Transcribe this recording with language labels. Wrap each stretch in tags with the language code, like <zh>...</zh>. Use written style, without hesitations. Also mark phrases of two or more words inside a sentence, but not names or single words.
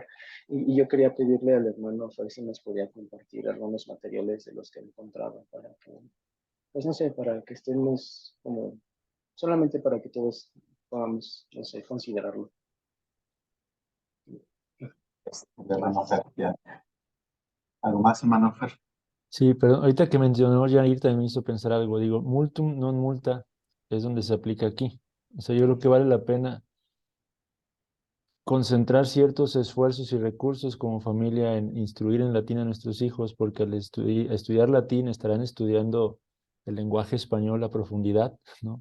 <es>Y yo quería pedirle al hermano a ver si nos podía compartir algunos materiales de los que he encontrado para que, pues no sé, para que estemos como, solamente para que todos podamos, no sé, considerarlo. Hermano Fer, ya. ¿Algo más, hermano Fer? Sí, pero ahorita que mencionó Jair también me hizo pensar algo. Digo,</es> <la>multum non multa</la> <es>es donde se aplica aquí. O sea, yo creo que vale la pena concentrar ciertos esfuerzos y recursos como familia en instruir en latín a nuestros hijos, porque al estudiar latín estarán estudiando el lenguaje español a profundidad, ¿no?</es>